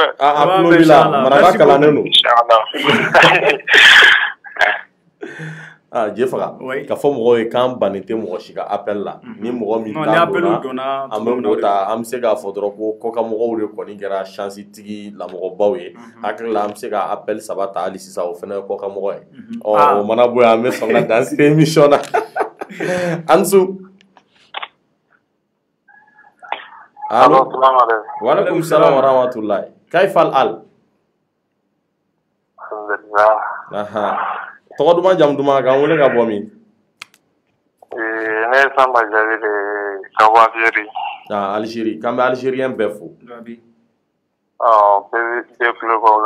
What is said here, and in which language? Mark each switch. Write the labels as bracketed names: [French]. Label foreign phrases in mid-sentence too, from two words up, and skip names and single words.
[Bambara] a tulo b'i la maraka kalannen don Jefaga k'a fɔ mɔgɔw ye k'an bannen tɛ mɔgɔ si ka appel la ni mɔgɔ min t'an donna an bɛ o ta an bɛ se k'a fɔ dɔrɔn ko kɔkanmɔgɔw de kɔni kɛra chance tigi lamɔgɔbaw ye hakili la an bɛ se ka appel 3 ta hali sisan o fana ye kɔkanmɔgɔ ye o mana bɔ yen an bɛ sɔn ka dan siri émission na an su allo [Arabic] وعليكم السلام ورحمة الله كيف ال [Bambara] tɔgɔ duman jamu duman k'an wele ka bɔ min ne ye Samba Jaabi de ka bɔ Algérie Algérie k'an bɛ Algérien bɛɛ fo bɛɛ kulobaw la